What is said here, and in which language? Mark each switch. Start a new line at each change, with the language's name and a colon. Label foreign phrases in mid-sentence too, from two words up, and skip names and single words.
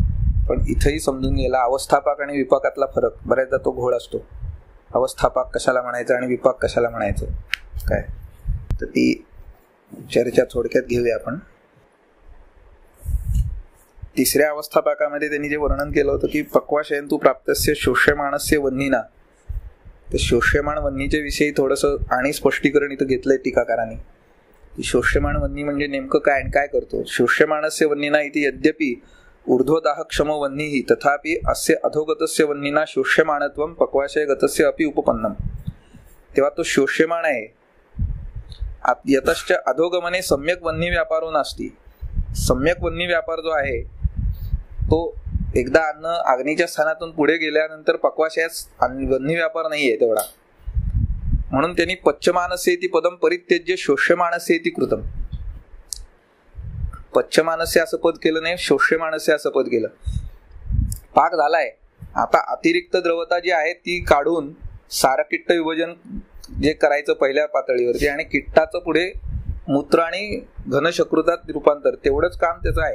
Marathi: पण इथंही समजून घ्यायला अवस्थापक आणि विपाकातला फरक, बऱ्याचदा तो घोळ असतो. अवस्थापक कशाला म्हणायचं आणि विपाक कशाला म्हणायचं, काय तर ती चर्चा थोडक्यात घेऊया आपण. तिसऱ्या अवस्थापकामध्ये त्यांनी जे वर्णन केलं होतं की
Sanskrit: पक्वाशयंतु प्राप्तस्य शोष्यमाणस्य वह्नीना,
Marathi: ते शोष्यमाण वह्नीच्या विषयी थोडंसं आणि स्पष्टीकरण इथं घेतलंय टीकाकारांनी. शोष्यमाण वह्नी म्हणजे नेमकं काय आणि काय करतो.
Sanskrit: शोष्यमाणस्य वह्नीना इति यद्यपि ऊर्ध्वदाह क्षम वह्निः तथापि अस्य अधोगतस्य वह्निना शोष्यमाणत्वं पक्वाशयगतस्य अपि उपपन्नम.
Marathi: तेव्हा तो शोष्यमाण आहे.
Sanskrit: यतश्च अधोगमने सम्यक वह्नी व्यापारो नास्ति.
Marathi: सम्यक वह्नी व्यापार जो आहे तो एकदा अन्न अग्नीच्या स्थानातून पुढे गेल्यानंतर पक्वाशयात वह्नी व्यापार नाहीये तेवढा. म्हणून त्यांनी
Sanskrit: पच्चमानस्येति पदम परित्यज्य शोष्यमानस्य इति कृतम.
Marathi: पच्चमानस्य असं पद केलं नाही, शोष्यमानस्य असं पद केलं. पाक झालाय, आता अतिरिक्त द्रवता जी आहे ती काढून सारकिट्ट विभजन जे करायचं पहिल्या पातळीवरती, आणि किट्टाचं पुढे मूत्र आणि घनशक्रुतात रूपांतर, तेवढंच काम त्याचं आहे.